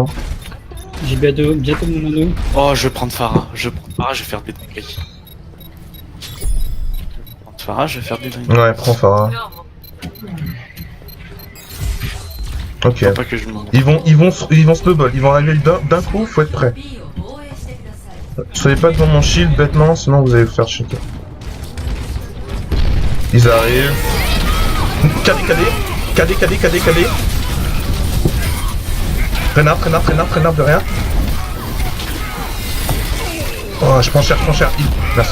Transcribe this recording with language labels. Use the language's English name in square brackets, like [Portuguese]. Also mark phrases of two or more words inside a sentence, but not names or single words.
[French] J'ai bientôt mon dos. Oh, je vais prendre Farah. Je vais faire des dingueries. Je vais faire des dingueries. Ouais, prends Farah. Ok. Faut pas que je m'en... Ils vont snowball, ils vont arriver d'un coup, faut être prêt. [Japanese] B を防衛してください [French] Soyez pas devant mon shield bêtement, sinon vous allez vous faire shooter. Ils arrivent. KD. Renard derrière. Oh, je prends cher. Merci.